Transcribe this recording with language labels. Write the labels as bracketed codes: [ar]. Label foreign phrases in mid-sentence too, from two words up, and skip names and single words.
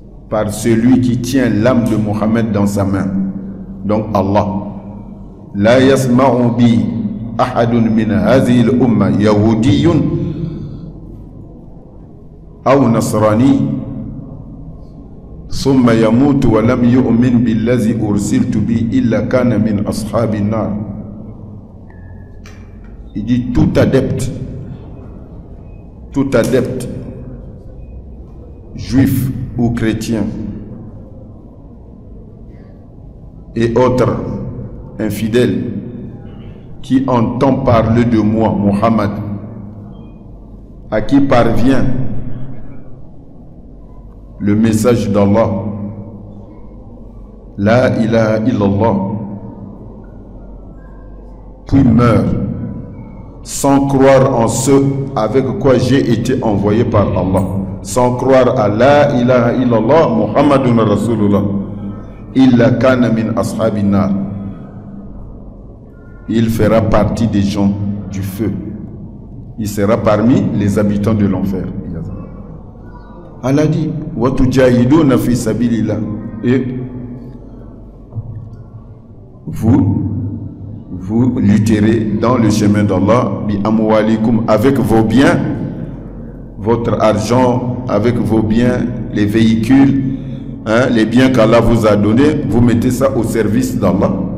[fr] par celui qui tient l'âme de Mohammed dans sa main. Donc Allah. [ar] لا يسمع بي أحد من هذه الأمة يهودي أو نصراني ثم يموت ولم يؤمن بالذي أرسلت به إلا كان من أصحاب النار. [fr] Il dit tout adepte juif ou chrétien et autres infidèles qui entend parler de moi, Muhammad, à qui parvient le message d'Allah, [ar] لا إله إلا الله, [fr] puis meurt sans croire en ce avec quoi j'ai été envoyé par Allah, sans croire à [ar] لا إله إلا الله محمد رسول الله إلا كان من أصحاب النار, [fr] il fera partie des gens du feu, il sera parmi les habitants de l'enfer. Allah dit [ar] وتجاهدون في سبيل الله, [fr] et vous lutterez dans le chemin d'Allah [ar] بأموالكم, [fr] avec vos biens, votre argent, avec vos biens, les véhicules, les biens qu'Allah vous a donnés, vous mettez ça au service d'Allah.